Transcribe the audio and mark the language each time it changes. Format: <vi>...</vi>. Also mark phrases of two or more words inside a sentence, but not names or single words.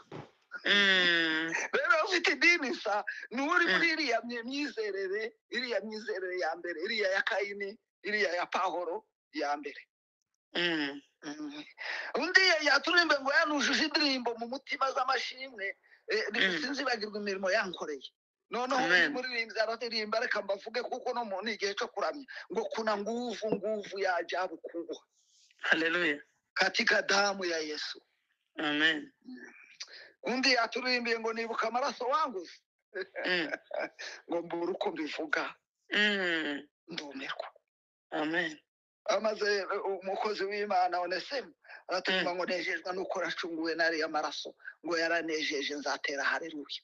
<rw>Rero ufite idini sa n'uri muri iriya myizerere ya mbere, iriya ya Kayini, iriya ya Pawulo ya mbere. Undi yaturimbe ngo yanujuje indirimbo mu mutima z'amashimwe, sinzibagirwa imirimo yankoreye. Noneho muririmbyi araririmba, reka mbavuge kuko no mu igihe cyo kuramya ngo</rw> <sw>kuna nguvu ya ajabu kubwa.</sw> <rw>Hallelujah.</rw> <sw>Katika damu ya Yesu.</sw> <rw>Amen. Undi yaturimbiye ngo nibuka amaraso wanguze. Ngo mbura uko mbivuga. Ndumirwa. Amen. Amaze umukozi w'Imana Onesimo aratuma ngo nejejwe nuko racunguwe nari amaraso, ngo yaranejeje nzatera haleluya.</rw>